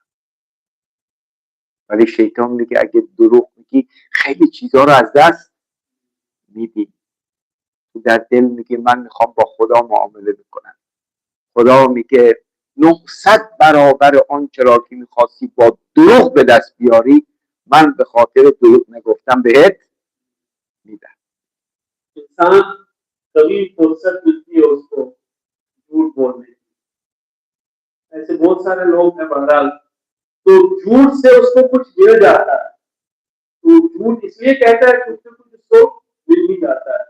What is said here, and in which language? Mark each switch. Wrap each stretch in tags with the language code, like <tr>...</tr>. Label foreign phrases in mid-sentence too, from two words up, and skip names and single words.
<fa>ولی شیطان میگه اگه دروغ میگی خیلی چیزا رو از دست میدی. در دل میگه من میخوام با خدا معامله بکنم. خدا میگه 900 برابر آنچه را که میخواستی با دروغ به دست بیاری من به خاطر دروغ نگفتم بهت میدم.</fa> <ur>انسان کبھی فرصت ملتی ہے اسکو جھوٹ بولنے کی، ایسے بہت سارے لوگ ہیں بہرحال، تو جھوٹ سے اسکو کچھ مل جاتا ہے، تو جھوٹ اسلیے کہتا ہے کچھ نہ کچھ اسکو مل بھی جاتا ہے.</ur>